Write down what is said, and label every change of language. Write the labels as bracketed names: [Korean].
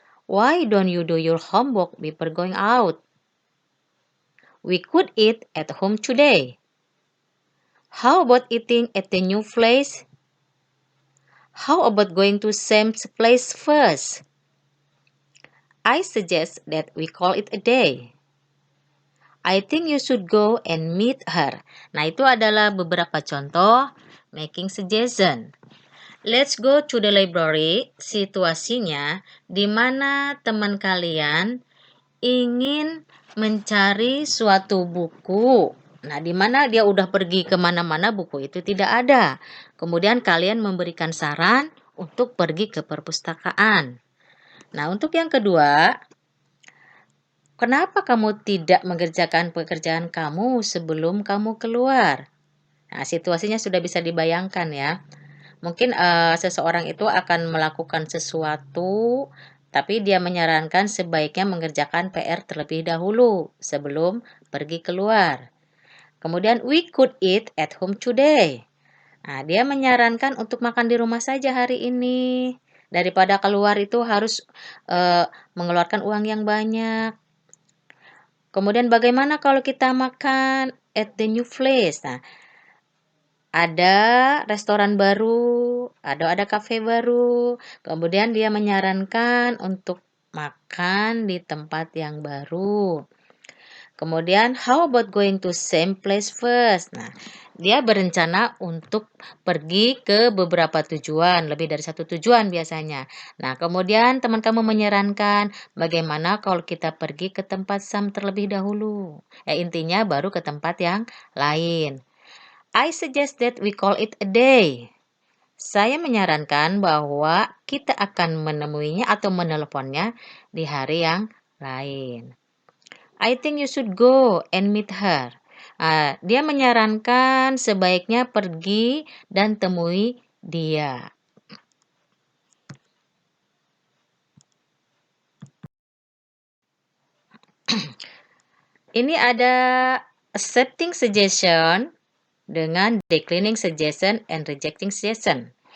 [English] Why don't you do your homework before going out? We could eat at home today. How about eating at the new place? How about going to Sam's place first? I suggest that we call it a day. I think you should go and meet her. [Indonesian] Nah, itu adalah beberapa contoh making suggestion. [English] Let's go to the library. [Indonesian] Situasinya di mana teman kalian ingin mencari suatu buku. Nah, di mana dia udah pergi kemana-mana buku itu tidak ada. Kemudian kalian memberikan saran untuk pergi ke perpustakaan. Nah, untuk yang kedua, kenapa kamu tidak mengerjakan pekerjaan kamu sebelum kamu keluar? Nah, situasinya sudah bisa dibayangkan ya. Mungkin seseorang itu akan melakukan sesuatu, tapi dia menyarankan sebaiknya mengerjakan PR terlebih dahulu sebelum pergi keluar. Kemudian [English] we could eat at home today. [Indonesian] Nah, dia menyarankan untuk makan di rumah saja hari ini. Daripada keluar itu harus mengeluarkan uang yang banyak. Kemudian bagaimana kalau kita makan [English] at the new place? [Indonesian] Nah, ada restoran baru, ada kafe baru. Kemudian dia menyarankan untuk makan di tempat yang baru. Kemudian [English] how about going to same place first? [Indonesian] Nah, dia berencana untuk pergi ke beberapa tujuan, lebih dari satu tujuan biasanya. Nah, kemudian teman kamu menyarankan bagaimana kalau kita pergi ke tempat Sam terlebih dahulu. Intinya baru ke tempat yang lain. [English] I suggest that we call it a day. [Indonesian] Saya menyarankan bahwa kita akan menemuinya atau menelponnya di hari yang lain. [English] I think you should go and meet her. [Indonesian] Dia menyarankan sebaiknya pergi dan temui dia. Ini ada accepting suggestion dengan declining suggestion and rejecting suggestion.